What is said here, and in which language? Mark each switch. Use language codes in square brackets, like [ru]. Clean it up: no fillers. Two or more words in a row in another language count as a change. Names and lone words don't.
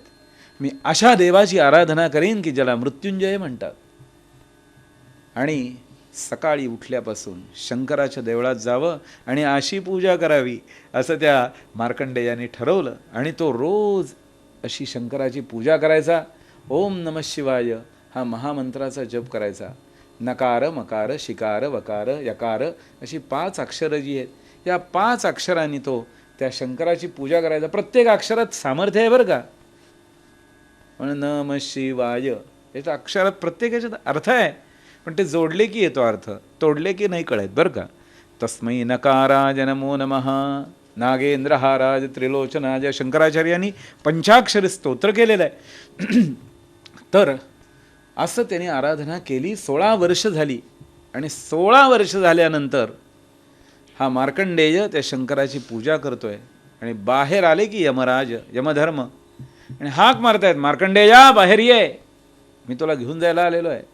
[mr] मी अशा देवाची आराधना करीन की ज्याला मृत्युंजय म्हणतात. आणि सकाळी उठल्यापासून शंकराच्या देवळात जावं आणि अशी पूजा करावी असं त्या मार्कंडेयाने ठरवलं. आणि तो रोज अशी शंकराची पूजा करायचा. [sa] ओम नमः शिवाय [mr] हा महामंत्राचा जप करायचा. नकार मकार शिकार वकार यकार अशी 5 अक्षरं जी आहेत, या 5 अक्षरांनी तो त्या शंकराची पूजा करायचा. प्रत्येक अक्षरात सामर्थ्य आहे बरं का. म्हणून [sa] नमः शिवाय [mr] याच्या अक्षरात प्रत्येकाच्यात अर्थ आहे, पण ते जोडले की येतो अर्थ, तोडले की नाही कळत बरं का. [sa] तस्मै नकाराय नमो नमः नागेंद्रहाराज त्रिलोचनाज. [mr] शंकराचार्यांनी पंचाक्षरी स्तोत्र केलेलं आहे. तर असं त्यांनी आराधना केली. 16 वर्ष झाली. आणि 16 वर्ष झाल्यानंतर हा मार्कंडेय त्या शंकराची पूजा करतोय. आणि बाहेर आले की यमराज, यमधर्म, आणि हाक मारतायत, मार्कंडेया बाहेर ये, मी तुला घेऊन जायला आलेलो आहे.